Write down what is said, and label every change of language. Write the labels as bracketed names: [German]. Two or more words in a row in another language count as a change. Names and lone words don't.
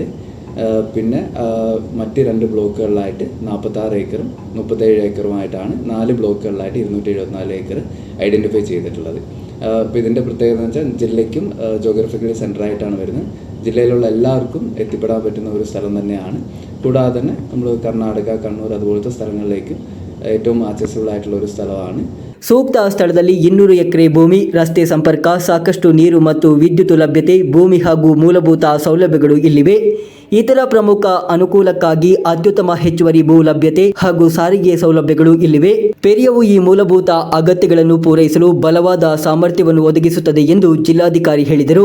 [Malayalam] പിന്നെ മറ്റ് 2 ബ്ലോക്കുകളിലായിട്ട് 46 ഏക്കറും 37 ഏക്കറുമായിട്ടാണ് 4 ബ്ലോക്കുകളിലായിട്ട് 274 ഏക്കർ ഐഡൻറ്റിഫൈ ചെയ്തിട്ടുള്ളത്. അപ്പോൾ ഇതിൻ്റെ പ്രത്യേകത എന്ന് വെച്ചാൽ ജില്ലയ്ക്കും ജോഗ്രഫിക്കലി സെൻറ്ററായിട്ടാണ് വരുന്നത്. ജില്ലയിലുള്ള എല്ലാവർക്കും എത്തിപ്പെടാൻ പറ്റുന്ന ഒരു സ്ഥലം തന്നെയാണ്. കൂടാതെ തന്നെ നമ്മൾ കർണാടക, കണ്ണൂർ അതുപോലത്തെ സ്ഥലങ്ങളിലേക്ക് ഏറ്റവും ആക്സസിബിൾ ആയിട്ടുള്ള ഒരു സ്ഥലമാണ്. [Kannada] ಸೂಕ್ತ ಸ್ಥಳದಲ್ಲಿ 200 ಎಕರೆ ಭೂಮಿ, ರಸ್ತೆ ಸಂಪರ್ಕ, ಸಾಕಷ್ಟು ನೀರು ಮತ್ತು ವಿದ್ಯುತ್ ಲಭ್ಯತೆ, ಭೂಮಿ ಹಾಗೂ ಮೂಲಭೂತ ಸೌಲಭ್ಯಗಳು ಇಲ್ಲಿವೆ. ಇತರ ಪ್ರಮುಖ ಅನುಕೂಲಕ್ಕಾಗಿ ಅತ್ಯುತ್ತಮ ಹೆಚ್ಚುವರಿ ಭೂ ಲಭ್ಯತೆ ಹಾಗೂ ಸಾರಿಗೆ ಸೌಲಭ್ಯಗಳು ಇಲ್ಲಿವೆ. ಪೆರಿಯವು ಈ ಮೂಲಭೂತ ಅಗತ್ಯಗಳನ್ನು ಪೂರೈಸಲು ಬಲವಾದ ಸಾಮರ್ಥ್ಯವನ್ನು ಒದಗಿಸುತ್ತದೆ ಎಂದು ಜಿಲ್ಲಾಧಿಕಾರಿ ಹೇಳಿದರು.